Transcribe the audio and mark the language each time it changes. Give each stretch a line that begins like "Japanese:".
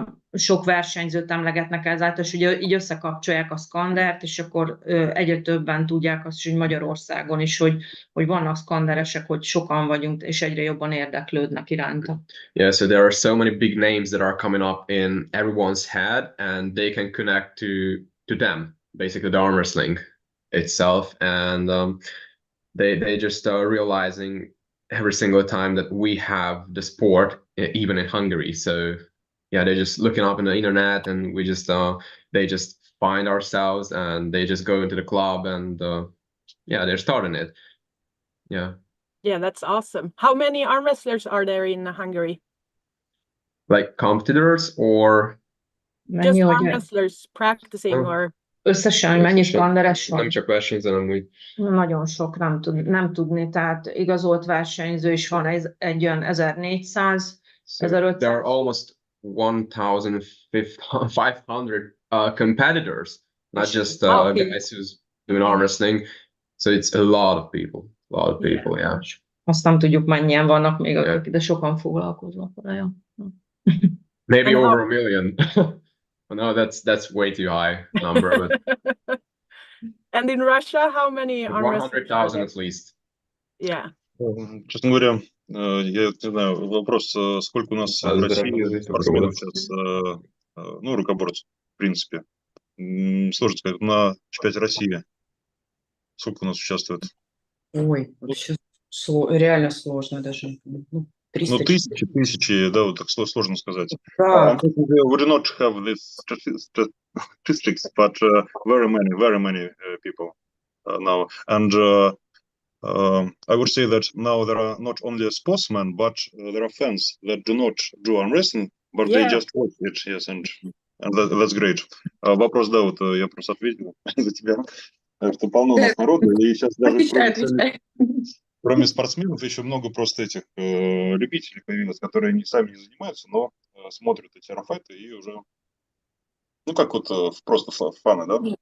Hungarian: Sok versenyzőt emlegetnek ezáltal, és ugye így összekapcsolják a szkandert, és akkor egyre többen tudják azt, hogy Magyarországon is, hogy vannak szkanderesek, hogy sokan vagyunk, és egyre jobban érdeklődnek iránta.
English: Yeah, so there are so many big names that are coming up in everyone's head, and they can connect to them, basically the arm wrestling itself, and they just are realizing every single time that we have the sport, even in Hungary. So yeah, they're just looking up in the internet, and we just they just find ourselves, and they just go into the club, and yeah, they're starting it. Yeah, that's awesome. How many arm wrestlers are there in Hungary? Like competitors or just arm wrestlers practicing? Or
Hungarian: Összesen, hogy mennyi skanderes Nem van? csak versenyző, hanem úgy. Nagyon sok, nem tudni, tehát igazolt versenyző is van, egy olyan 1400,
English: So
Hungarian: 1500.
English: there are almost 1,500 competitors, not just Okay. guys who's doing arm wrestling. So it's a lot of people. A lot of people, yeah.
Hungarian: Azt nem tudjuk, mennyien vannak még, de sokan foglalkoznak vele.
English: Maybe And over a million. No, that's way too high number, but And in Russia, how many arm wrestlers are at least. Yeah.
Russian: Честно говоря, я не знаю, вопрос, сколько у нас в России спортсменов сейчас, ну, рукоборцев, в принципе. Сложно сказать, на чемпионате России сколько у нас участвует? Ой, вообще реально сложно даже. Ну, 300 Ну, тысячи, да, вот так сложно сказать. Да.
English: Unfortunately, we do not have this statistics, but very many people now. And I would say that now there are not only sportsmen, but there are fans that do not do arm wrestling, but they Yeah. just watch it, yes, and that's great.
Russian: Вопрос, да, вот я просто ответил за тебя, что полно у нас народу, и сейчас даже Отвечай. кроме спортсменов еще много просто этих любителей появилось, которые сами не занимаются, но смотрят эти армфайты и уже, ну как вот просто фаны, да?